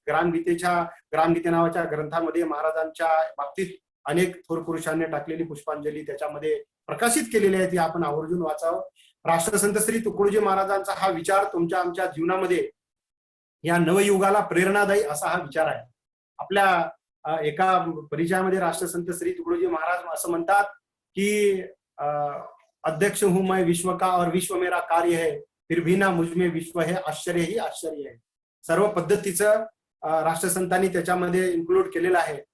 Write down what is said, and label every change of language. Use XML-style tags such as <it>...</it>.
<mr>ग्रामगीते नावाच्या ग्रंथामध्ये महाराजांच्या बाबतीत अनेक थोर पुरुषांनी टाकलेली पुष्पांजली त्याच्यामध्ये प्रकाशित केलेली आहे, ती आपण आवर्जून वाचावं. राष्ट्रसंत श्री तुकडोजी महाराजांचा हा विचार तुमच्या आमच्या जीवनामध्ये या नवयुगाला प्रेरणादायी असा हा विचार आहे. आपल्या एका परिचयामध्ये राष्ट्रसंत श्री तुकडोजी महाराज असं म्हणतात की</mr> <hi>अध्यक्ष हूं मैं विश्व का और विश्व मेरा कार्य है, फिर भी ना मुझ में विश्व है, आश्चर्य ही आश्चर्य है.</hi> <mr>सर्व पद्धतीचं राष्ट्रसंतांनी त्याच्यामध्ये इन्क्लूड केलेलं आहे.</mr>